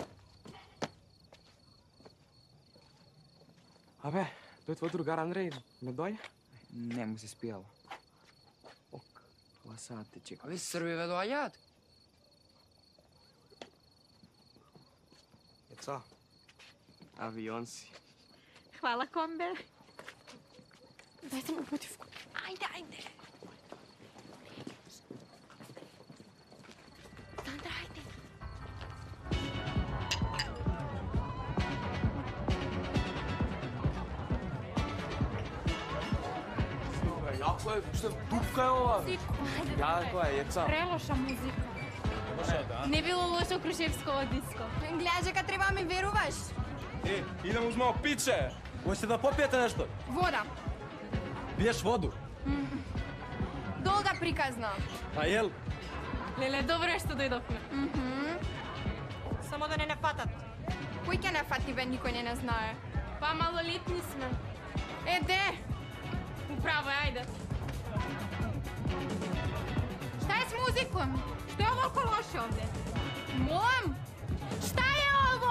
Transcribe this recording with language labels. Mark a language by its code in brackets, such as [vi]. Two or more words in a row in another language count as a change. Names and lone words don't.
[mk] Абе, тој твој другар Андреј не дојде? Не му се спијало. Ок, ова саат те чека. Абе, Србиве доаѓаат. Еца, авион си. [sr] Hvala, kombe. Dajte mu putivku. Ajde. Sandra, ajde. [mk] Јако е, што дупка е ова? Јако е, еца. [sr] Preloša muzika. [mk] Не било лошо Крушевского диско. Гледаш дека треба да ми веруваш. [sr] Идем узмао пиче. Hoćete da popijete nešto? [mk] Вода. [sr] Piješ vodu? [mk] Долга приказна. [sr] A jel? [mk] Леле, добро е што дојдовме. Само да не фатат. Кој ќе не фати бе, никој не знае. Па малолетни сме. Де? Управо, ајде. [sr] Šta je s muzikom? Što je ovoliko loše ovde? [mk] Молам? [sr] Šta je ovo?